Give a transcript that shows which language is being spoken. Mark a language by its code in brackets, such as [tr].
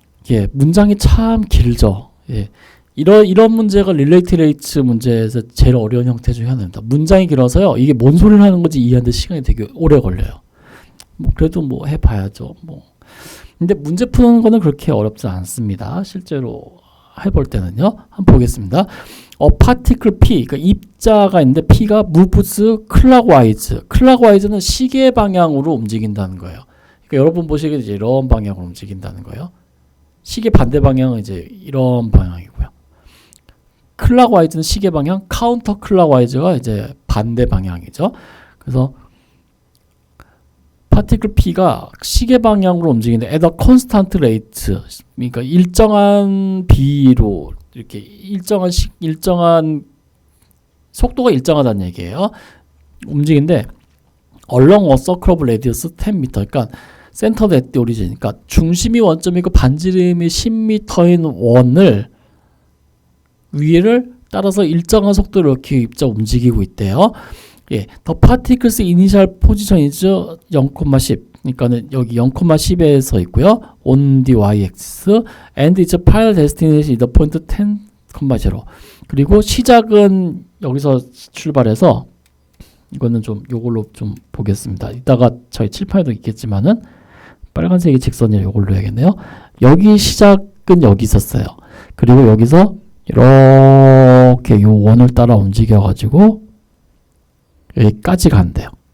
[ko] 예, 문장이 참 길죠. 예, 이런 문제가 릴레이티드 레이츠 문제에서 제일 어려운 형태 중에 하나입니다. 문장이 길어서요. 이게 뭔 소리를 하는 건지 이해하는데 시간이 되게 오래 걸려요. 뭐 그래도 뭐 해봐야죠. 뭐 근데 문제 푸는 거는 그렇게 어렵지 않습니다. 실제로 해볼 때는요. 한번 보겠습니다. particle P, 그러니까 입자가 있는데 P가 [en] moves clockwise. [ko] clockwise,는 시계 방향으로 움직인다는 거예요. 그러니까 여러분 보시기에 이제 이런 방향으로 움직인다는 거예요. 시계 반대 방향은 이제 이런 방향이고요. clockwise,는 시계 방향, counterclockwise,가 이제 반대 방향이죠. 그래서 particle P가 시계 방향으로 움직이는데 [en] at a constant rate, [ko] 그러니까 일정한 비로 이렇게 일정한 속도가 일정하다는 얘기예요. 움직이는데 [en] along a circle of radius 10m, [ko] 그러니까 [en] centered at the origin, [ko] 그러니까 중심이 원점이고 반지름이 10m인 원을 위를 따라서 일정한 속도로 이렇게 입자 움직이고 있대요. [en] 예, the particle's initial position is 0,10. [ko] 그러니까는 여기 0,10에서 있고요. [en] on the y-axis and its final destination is the point 10,0. [ko] 그리고 시작은 여기서 출발해서 이거는 좀 요걸로 좀 보겠습니다. 이따가 저희 칠판에도 있겠지만은 빨간색이 직선이라 요걸로 해야겠네요. 여기 시작은 여기 있었어요. 그리고 여기서 이렇게 요 원을 따라 움직여 가지고 여기까지 간대요.